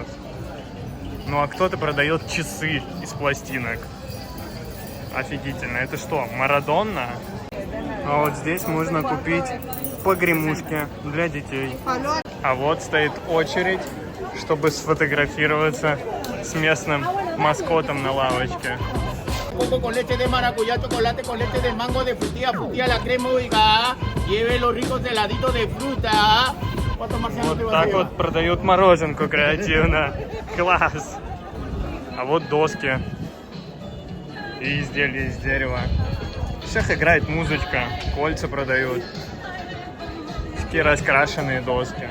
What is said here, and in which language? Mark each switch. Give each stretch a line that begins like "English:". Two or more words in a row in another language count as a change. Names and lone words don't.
Russian: Ну а кто-то продает часы из пластинок. Офигительно. Это что, Марадонна? А вот здесь можно купить погремушки для детей. А вот стоит очередь, чтобы сфотографироваться с местным маскотом на лавочке.
Spanish: Con leche de maracuyá, chocolate con leche de mango, de frutilla, frutilla, la crema, oiga, lleve los ricos heladitos de fruta.
Russian: Вот так вот продают мороженку креативно. Класс! А вот доски и изделия из дерева. Всех играет музычка, кольца продают. Такие раскрашенные доски.